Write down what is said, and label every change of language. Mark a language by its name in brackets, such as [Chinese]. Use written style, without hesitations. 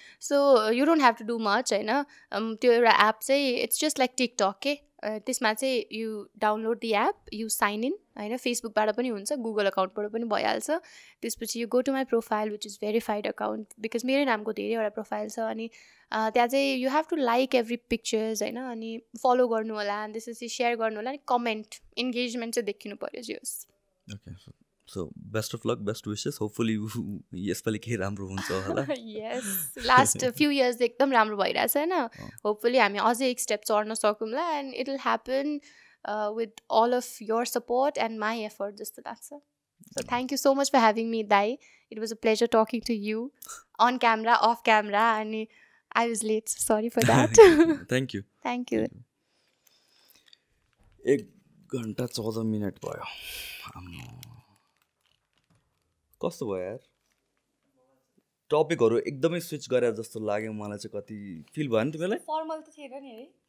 [English] so you don't have to do much [Nepali] होइन त्यो एउटा एप चाहिँ [English] it's just like TikTok के त्यसमा चाहिँ you download the app you sign in होइन [Nepali] फेसबुकबाट पनि हुन्छ गुगल अकाउन्टबाट पनि भइहाल्छ [English] त्यसपछि you go to my profile which is verified account because [Nepali] मेरै नामको धेरैवटा प्रोफाइल छ अनि त्यहाँ चाहिँ [English] you have to like every pictures होइन [Nepali] अनि फलो गर्नु होला अनि त्यसपछि सेयर गर्नु होला अनि कमेन्ट इन्गेजमेन्ट चाहिँ देखिनु पऱ्यो जियोस् [English] okay so best of luck best wishes hopefully [Nepali] यसपालि केही राम्रो हुन्छ होला [English] यस last few years [Nepali] एकदम राम्रो भइरहेछ होइन [English] hopefully [Nepali] हामी अझै एक स्टेप चढ्न सकौँला [English] and it will happen with all of your support and my effort [Nepali] जस्तो लाग्छ [English] so thank you so much for having me Dai it was a pleasure talking to you on camera off camera and I was late so sorry for that thank you [Nepali] 1 घण्टा 14 minute भयो कस्तो भयो यार टपिकहरू एकदमै switch गरे जस्तो लाग्यो मलाई चाहिँ कति फिल भयो नि तिमीलाई फर्मल त थिएन नि है